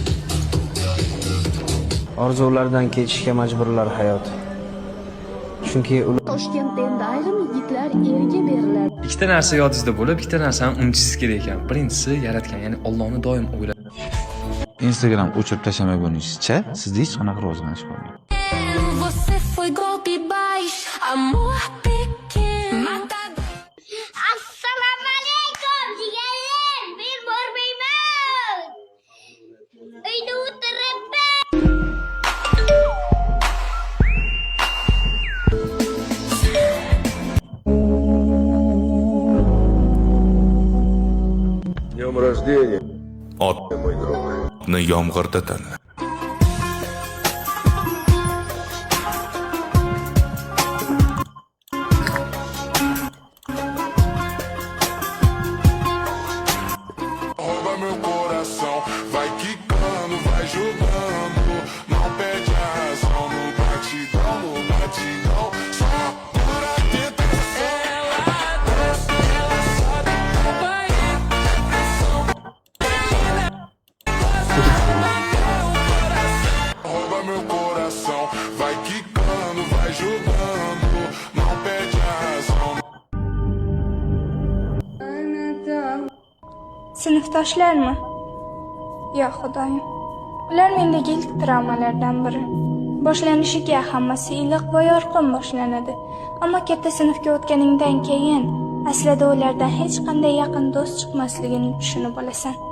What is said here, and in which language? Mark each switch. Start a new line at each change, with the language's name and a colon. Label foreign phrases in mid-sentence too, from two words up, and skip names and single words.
Uzbek: Orzulardan kechishga majburlar hayot. Chunki ular Toshkentda endi ayrim yigitlar eriga beriladi. Ikkita narsa yodingizda bo'lib, ikkita narsani unutishingiz kerak ekan. Birinchisi yaratgan, ya'ni Allohni doim o'ylab. Instagram o'chirib tashlamaguningizcha sizda hech qanaqa rivojlanish bo'lmaydi.
Portuguese: Você foi golpe baixo, amor pequeno.
Uzbek: Assalomu alaykum, jigarlar. Men bormayman. Uyda o'tiribman.
Russian: Днем рождения. Mой друг.
Uzbek: Yomg'irda tanla.
Portuguese: Rouba meu coração, vai quicando, vai jogando, não perde a razão, no batidão, só por a tentação. Ela desce, ela sobe, acompanha a pressão. Rouba meu coração, vai quicando, vai jogando, não perde a razão.
Uzbek: Sinfdoshlarmi? Yo xudoyim. Ular mendagi ilk travmalardan biri. Boshlanishiga hammasi iliq va yorqin boshlanadi. Ammo katta sinfga o'tganingdan keyin aslida ulardan hech qanday yaqin do'st chiqmasligini tushunib olasan.